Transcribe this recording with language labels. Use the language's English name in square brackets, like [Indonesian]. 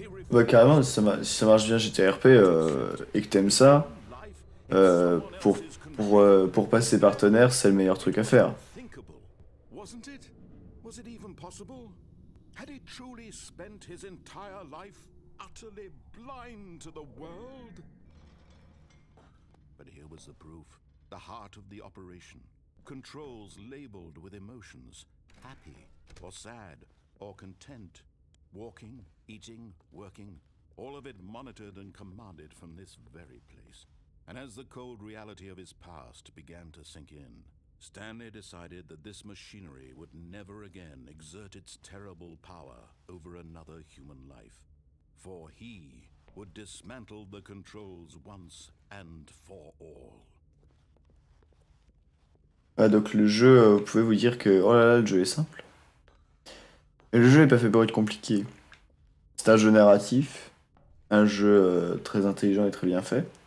[French] Bah carrément, si ça marche bien GTRP et que t'aimes ça, pour passer partenaire, c'est le meilleur truc à faire. [English] Wasn't it? Was it even possible? Had he truly spent his entire life utterly blind to the world? But here was the proof, the heart of the operation. Controls labeled with emotions, happy or sad or content. Walking, eating, working, all of it monitored and commanded from this very place. And as the cold reality of his past began to sink in, Stanley decided that this machinery would never again exert its terrible power over another human life. For he would dismantle the controls once and for all. [French] Ah, donc le jeu, vous pouvez vous dire que oh là là, le jeu est simple. Mais le jeu n'est pas fait pour être compliqué. C'est un jeu narratif, un jeu très intelligent et très bien fait.